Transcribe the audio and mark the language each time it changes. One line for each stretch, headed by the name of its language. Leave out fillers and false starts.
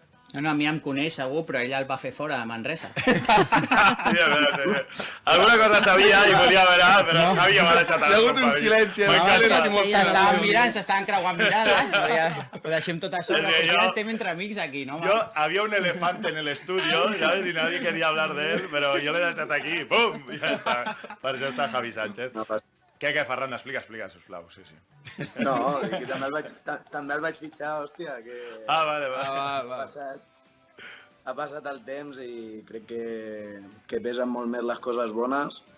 Catalan: No, a mi em coneix segur, però ell el va fer fora a Manresa. Sí, a veure. Alguna cosa sabia i volia veure, però Javi ja m'ha deixat... Hi ha hagut un silenci. S'estaven mirant, s'estaven creuant mirades. Ho deixem tot això, però ja estem entre amics aquí, no?
Spanish: Yo había un elefante en el estudio, ¿sabes? Y nadie quería hablar de él, pero yo le he
Catalan: deixat
Spanish: aquí, ¡pum!
Catalan: Ja està. Per això està Javi Sánchez. Què, Ferran? Explica, sisplau. Sí. No, que també el vaig fitxar, hòstia, que... Vale. Ha passat el temps i crec que pesen molt més les coses bones.